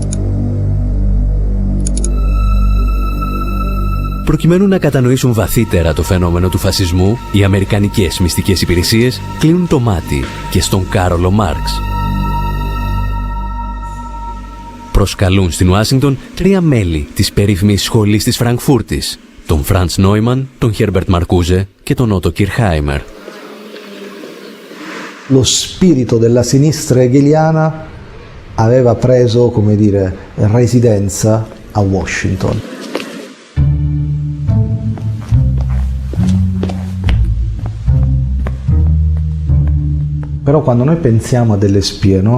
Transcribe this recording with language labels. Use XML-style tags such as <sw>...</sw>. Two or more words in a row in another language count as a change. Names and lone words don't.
<el>Προκειμένου να κατανοήσουν βαθύτερα το φαινόμενο του φασισμού, οι αμερικανικές μυστικές υπηρεσίες κλείνουν το μάτι και στον Κάρολο Μάρξ. Προσκαλούν στην Ουάσιγκτον 3 μέλη της περίφημης σχολής της Φραγκφούρτης, τον Φραντς Νόιμαν, τον Χέρμπερτ Μαρκούζε και τον Ότο Κιρχάιμερ.</el> <it>Lo spirito della sinistra hegeliana aveva preso, come dire, residenza a Washington. Però quando noi pensiamo a delle spie, no?</it>